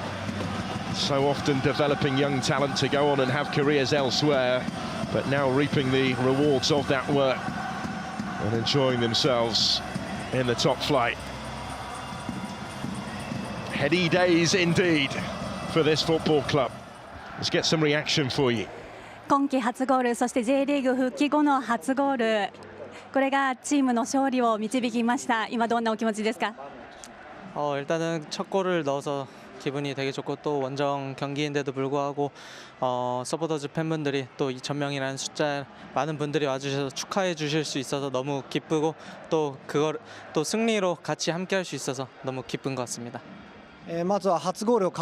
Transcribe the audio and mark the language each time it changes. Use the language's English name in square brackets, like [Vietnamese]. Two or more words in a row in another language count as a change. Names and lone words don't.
[English] So often developing young talent to go on and have careers elsewhere, but now reaping the rewards of that work and enjoying themselves in the top flight. Heady days indeed for this football club. Let's get some reaction for you. [Japanese] 今季初ゴール、そして J リーグ復帰後の初ゴール、これがチームの勝利を導きました。今どんなお気持ちですか？ [Korean] 일단은 첫 골을 넣어서 기분이 되게 좋고 또 원정 경기인데도 불구하고 서포터즈 팬분들이 또 2,000명이라는 숫자 많은 분들이 와주셔서 축하해 주실 수 있어서 너무 기쁘고 또 그걸 또 승리로 같이 함께할 수 있어서 너무 기쁜 것 같습니다. [Japanese] まずは初ゴールを